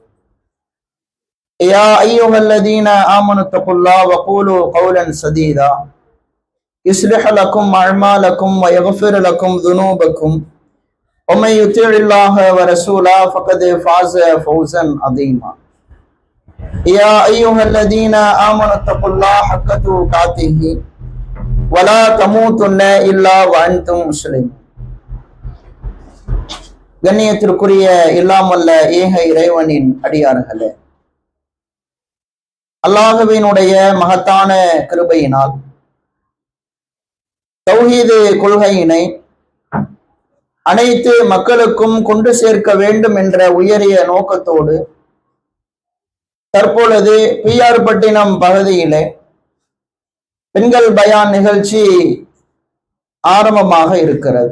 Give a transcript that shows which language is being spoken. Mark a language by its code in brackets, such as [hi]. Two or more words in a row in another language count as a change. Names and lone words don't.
[ar] يا أيها الذين آمنوا اتقوا الله وقولوا قولا سديدا يصلح لكم أعمالكم ويغفر لكم ذنوبكم ومن يطع الله ورسوله فقد فاز فوزا عظيما. يا أيها الذين آمنوا اتقوا الله حق تقاته ولا تموتن إلا وأنتم مسلمون. [ta] கண்ணியத்திற்குரிய இல்லாமல்ல ஏக இறைவனின் அடியார்களே, அல்லாஹ்வினுடைய மகத்தான கிருபையினால் தௌஹீது கொள்கையினை அனைத்து மக்களுக்கும் கொண்டு சேர்க்க வேண்டும் என்ற உயரிய நோக்கத்தோடு தற்பொழுது பிஆர் பட்டினம் பகுதியிலே பெண்கள் பயான் நிகழ்ச்சி ஆரம்பமாக இருக்கிறது.